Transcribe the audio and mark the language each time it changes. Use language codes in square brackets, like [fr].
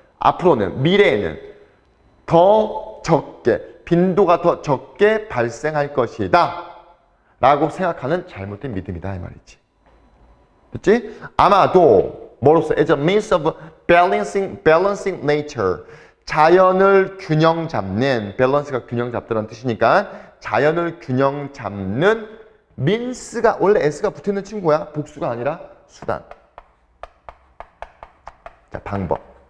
[ko] 앞으로는, 미래에는 더 적게, 빈도가 더 적게 발생할 것이다 라고 생각하는 잘못된 믿음이다, 이 말이지. 그치? 아마도 뭐로써 [en] as a means of balancing nature. [ko] 자연을 균형 잡는, 밸런스가 균형 잡다라는 뜻이니까 자연을 균형 잡는 means가 원래 s가 붙어있는 친구야. 복수가 아니라 수단. 자, 방법.